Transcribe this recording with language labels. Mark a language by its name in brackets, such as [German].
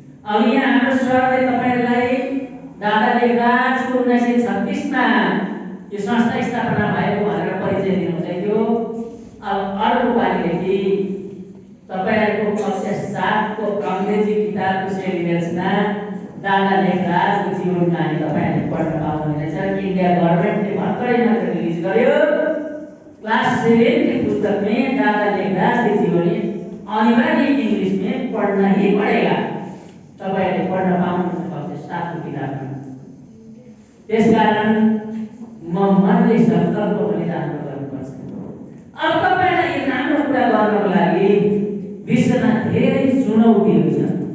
[Nepali] अब यहाँ हाम्रो सरले तपाईहरुलाई दादा लेखराजको 1936 मा यो संस्था स्थापना भएको भनेर परिचय दिनुहुँदै थियो। अब अर्को पालिदेखि तपाईहरुको कक्षा 7 को अंग्रेजी किताबको सिलेबसमा दादा लेखराजको जीवन कहानी तपाईहरुले पढ्न पाउनुहुनेछ। इन्डिया गभर्नमेन्टले भर्खरै मात्र रिलिज गर्यो। [Hindi] क्लास 7 के पुस्तक में दादा लेखराज की जीवनी अनिवार्य इंग्लिश में पढ़ना ही पड़ेगा। [Nepali] तपाईहरुले पढ्न पाउनुहुन्छ कक्षा 7 को किताबमा। त्यसकारण म मनले संकल्प पनि राम्रो गर्नुपर्छ। अब तपाईहरुलाई यो राम्रो कुरा गर्नको लागि विश्वमा धेरै चुनौतीहरू छन्।